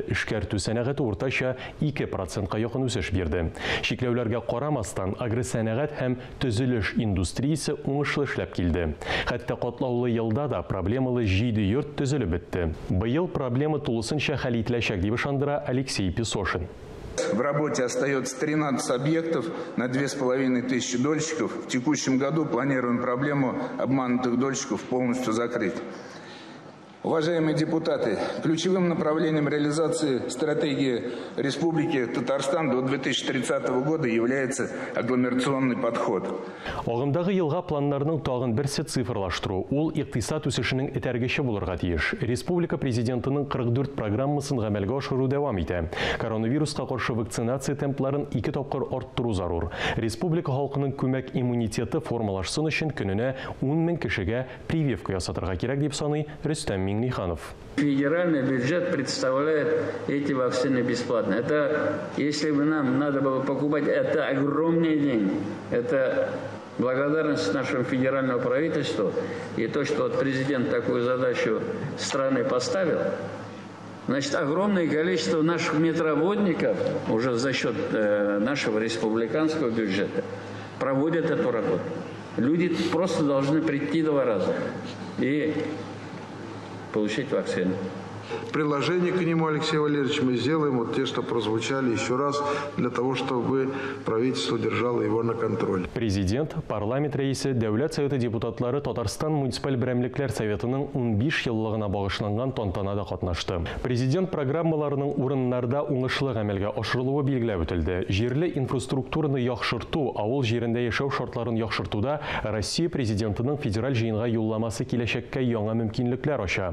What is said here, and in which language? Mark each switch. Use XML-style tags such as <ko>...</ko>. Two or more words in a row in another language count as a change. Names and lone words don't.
<tt>Эшкәртү сәнәгате уртача 2%-ка якын үсеш бирде. Шикләүләргә карамастан, агросәнәгать һәм төзелеш индустриясе уңышлы эшләп килде. Хәтта катлаулы елда да проблемалы 7 йорт төзелеп бетте. Быел проблема тулысынча хәл ителәчәк дип ышандыра Алексей Песошин.</tt> <ru>В работе остается 13 объектов на 2500 дольщиков. В текущем году планируем проблему обманутых дольщиков полностью закрыть. Уважаемые депутаты, ключевым направлением реализации стратегии Республики Татарстан до 2030 года является агломерационный подход.</ru> <tt>Агымдагы елга планнарының тагын берсе цифрлаштыру. Ул икътисад үсешенең этәргече булырга тиеш. Республика президентының 44 программасын гамәлгә ашыру дәвам итә. Коронавируска каршы вакцинация темпларын 2 тапкыр арттыру зарур. Республика халкының күмәк иммунитеты формалашсын өчен көненә 10 мең кешегә прививка ясатырга кирәк дип саный Рөстәм Миңниханов.</tt> <ru>Федеральный бюджет представляет эти вакцины бесплатно. Это, если бы нам надо было покупать, это огромные деньги. Это благодарность нашему федеральному правительству. И то, что президент такую задачу страны поставил, значит, огромное количество наших медработников уже за счет нашего республиканского бюджета проводят эту работу. Люди просто должны прийти 2 раза и получить вакцину. Приложение к нему, Алексей Валерьевич, мы сделаем вот те, что прозвучали еще раз, для того, чтобы правительство держало его на контроле.</ru> <tt>Президент, парламент рәисе, Дәүләт Советы депутатлары Татарстан муниципаль берәмлекләр советының 15 еллыгына багышланган тантанада катнашты. Президент программаларының урыннарда уңышлы гамәлгә ашырылуы билгеләп үтелде. Җирле инфраструктураны яхшырту, авыл җирендә яшәү шартларын яхшыртуда Россия президентының федераль җыенга юлламасы киләчәккә яңа мөмкинлекләр ача.</tt>